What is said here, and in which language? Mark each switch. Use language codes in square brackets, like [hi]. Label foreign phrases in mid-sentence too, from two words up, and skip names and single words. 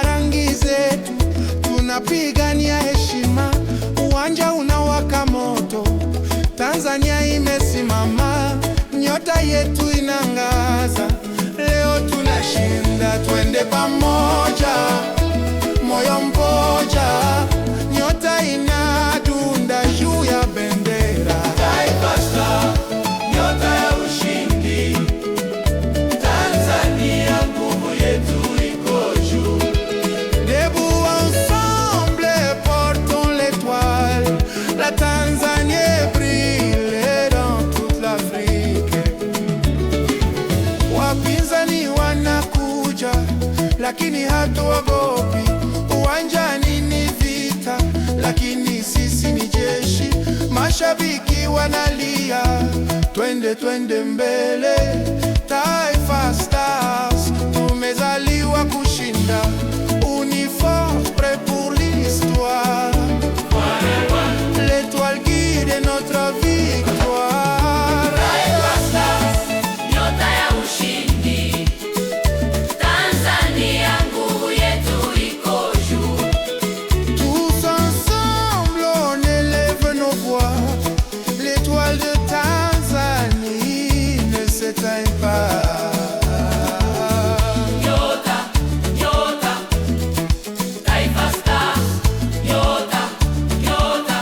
[sw] rangi zetu, tunapigania heshima, uwanja unawaka moto, Tanzania imesimama, nyota yetu inangaza, leo tunashinda, twende pamoja, moyo mmoja, nyota inadunda juu ya bendera. Taifa Star, nyota ya ushindi. Tanzania, nguvu yetu iko juu. [fr] Debout ensemble, portons l'étoile. La Tanzanie brille dans toute l'Afrique. [sw] Wapinzani wanakuja, lakini hatuogopi. Uwanjani ni vita, lakini sisi ni jeshi. Mashabiki wanalia, twende twende mbele. Taifa Stars, tumezaliwa kushinda. [fr] Uniforme prêt pour l'histoire. L'étoile guide notre victoire. [sw] Taifa Stars, nyota ya ushindi. Tanzania, nguvu yetu iko juu. [fr] Tous ensemble, on élève nos voix. L'étoile de Tanzanie ne s'éteint pas. [sw] Nyota, nyota. Taifa Stars, nyota, nyota.